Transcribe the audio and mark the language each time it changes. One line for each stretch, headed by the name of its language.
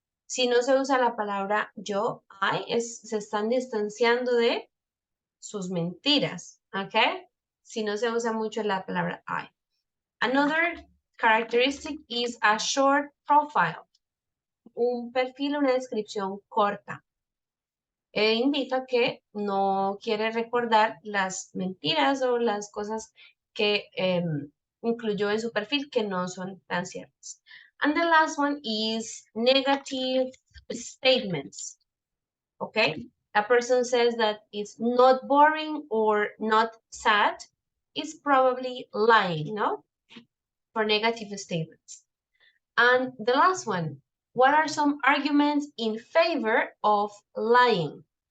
Spanish: Si no se usa la palabra yo, se están distanciando de sus mentiras, ¿ok? Si no se usa mucho la palabra I.
English: Another characteristic is a short profile.
Spanish: Un perfil, una descripción corta. Indica que no quiere recordar las mentiras o las cosas que incluyó en su perfil que no son tan ciertas.
English: And the last one is negative statements. Okay? A person says that it's not boring or not sad, it's probably lying, no? For negative statements. And the last one, what are some arguments in favor of lying?